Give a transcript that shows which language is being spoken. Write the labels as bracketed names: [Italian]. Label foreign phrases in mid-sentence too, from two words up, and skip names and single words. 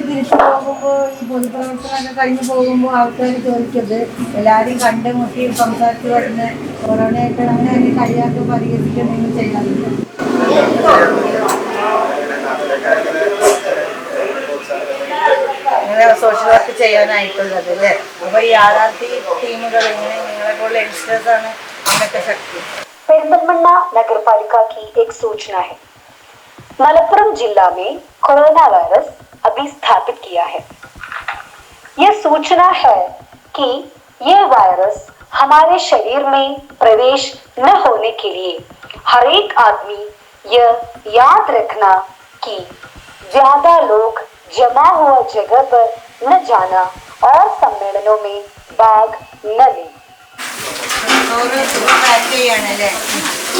[Malayalam] തിരിച്ചു പോകുമ്പോ ഈ പൊതുപ്രവർത്തനമൊക്കെ കഴിഞ്ഞു പോകുമ്പോ ആൾക്കാർ ചോദിക്കരുത്, എല്ലാരും കണ്ടുമുട്ടി സംസാരിച്ചു വരുന്ന കൊറോണയായിട്ട് അങ്ങനെ കഴിയാത്ത പരിഹരിക്കാൻ നിങ്ങൾ ചെയ്യാറില്ല. സോഷ്യൽ വർക്ക് ചെയ്യാനായിട്ടുള്ളത് അല്ലേ? അപ്പൊ ഈ RRT ടീമുകൾ എങ്ങനെ നിങ്ങളെ പോലുള്ള യങ്സ്റ്റേഴ്സ് ആണ് ഇതിനൊക്കെ ശക്തി? [Hindi] पेरिंदलमन्ना नगर पालिका की एक सूचना है। मलप्पुरम जिला में कोरोना वायरस अभी स्थापित किया है। यह सूचना है कि यह वायरस हमारे शरीर में प्रवेश न होने के लिए हर एक आदमी यह याद रखना कि ज्यादा लोग जमा हुआ जगह पर न जाना और सम्मेलनों में भाग न लें। [Malayalam] पैक ചെയ്യണല്ലേ?